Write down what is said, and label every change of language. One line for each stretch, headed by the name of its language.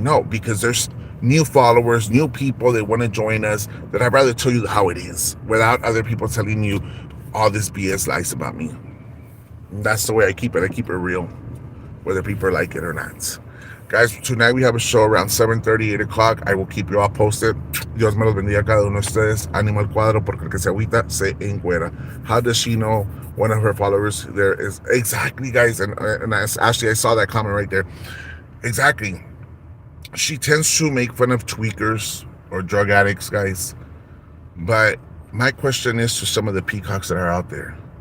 English: No, because there's new followers, new people that want to join us, that I'd rather tell you how it is without other people telling you all this BS lies about me. And that's the way I keep it. I keep it real, whether people like it or not. Guys, tonight we have a show around 7:30, 8 o'clock. I will keep you all posted.
Spanish: Dios me los bendiga a cada uno de ustedes. Ánimo al cuadro, porque el que se agüita se encuera.
English: How does she know one of her followers there is? Exactly, guys. And actually, I saw that comment right there. Exactly. She tends to make fun of tweakers or drug addicts, guys. But my question is to some of the peacocks that are out there.